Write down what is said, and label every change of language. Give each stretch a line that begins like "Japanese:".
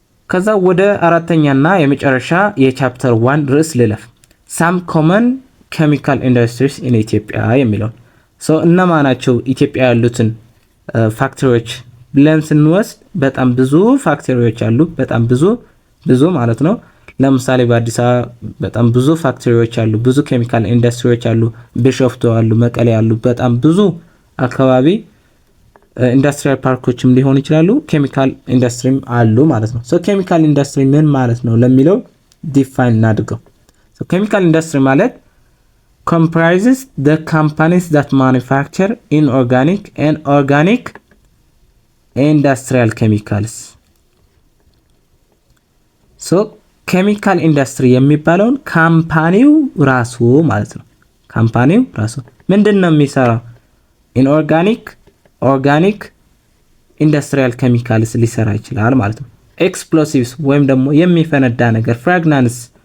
Amharic: ከዛ ወደ አራተኛና የመጨረሻ የቻፕተር 1 ርዕስ ልለፍ። ሳም ኮመን ኬሚካል ኢንዱስትሪስ ኢን ኢትዮጵያ የሚለው ሶ እነማን ናቸው ኢትዮጵያ ያሉትን ፋክተሪዎች ብለን ስንወስድ በጣም ብዙ ፋክተሪዎች አሉ። በጣም ብዙ ማለት ነው። ለምሳሌ በአዲስ አበባ በጣም ብዙ ፋክተሪዎች አሉ፣ ብዙ ኬሚካል ኢንዱስትሪዎች አሉ። ቢሾፍቱ አሉ፣ መቀሌ አሉ። በጣም ብዙ አካባቢ ኢንዱስትሪያል ፓርኮችም ሊሆኑ ይችላሉ፣ ኬሚካል ኢንዱስትሪም አሉ ማለት ነው። ሶ ኬሚካል ኢንዱስትሪ ምን ማለት ነው ለሚለው ዲፋይን እናድርገው። ሶ ኬሚካል ኢንዱስትሪ ማለት
English: comprises the companies that manufacture inorganic and organic industrial chemicals.
Amharic: so ኬሚካል ኢንዱስትሪ የሚባለውን ካምፓኒው ራሱ ማለት ነው። ካምፓኒው ራሱ ምንድነው የሚሰራው? ኢንኦርጋኒክ፣ ኦርጋኒክ፣ ኢንዱስትሪያል ኬሚካልስ ሊሰራ ይችላል ማለት ነው። ኤክስፕሎሲቭስ ወይም ደግሞ የሚፈነዳ ነገር፣ ፍራግናንስ